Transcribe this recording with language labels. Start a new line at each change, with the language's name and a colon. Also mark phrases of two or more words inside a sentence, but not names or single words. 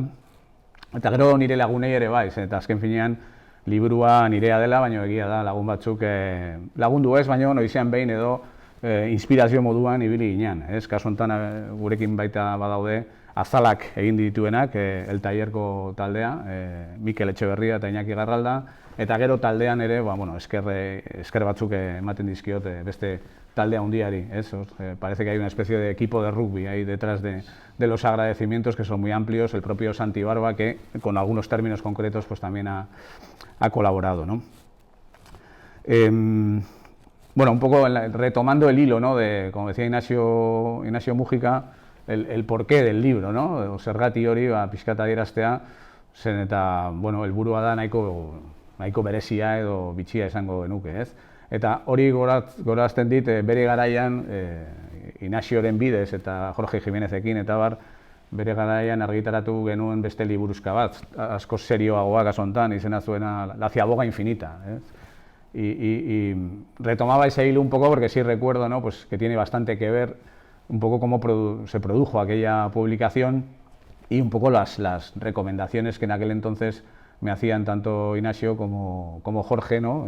Basque: Eta gero nire lagunei ere bai, eta azken finean liburua nirea dela, baina egia da lagun batzuk lagundu ez, baina noizean behin edo inspirazio moduan ibili ginean. Kasu honetan gurekin baita badaude azalak egin dituenak, El Tallerko taldea, Mikel Etxeberria eta Iñaki Garralda, eta gero taldean ere esker batzuk ematen dizkiot beste taldea handiari.
Spanish: Parece que hay una especie de equipo de rugby ahí detrás de los agradecimientos que son muy amplios, el propio Santi Barba, que con algunos términos concretos pues también ha colaborado, ¿no? Un poco retomando el hilo, ¿no? Como decía Ignacio Mújica, el porqué del libro, ¿no?
Basque: Zergati hori pixkat adieraztea, zen eta, helburua da nahiko berezia edo bitxia esango genuke, ez? Eta hori gorazten dit, bere garaian, Ignazioren bidez eta Jorge Jiménezekin eta bere garaian argitaratu genuen beste liburuzka bat, asko serioagoa kasu honetan, izena zuena La Ciaboga Infinita, ¿eh?
Spanish: Y retomaba ese hilo un poco porque sí recuerdo, ¿no? Pues que tiene bastante que ver un poco cómo se produjo aquella publicación y un poco las recomendaciones que en aquel entonces me hacían tanto Ignacio como Jorge, ¿no?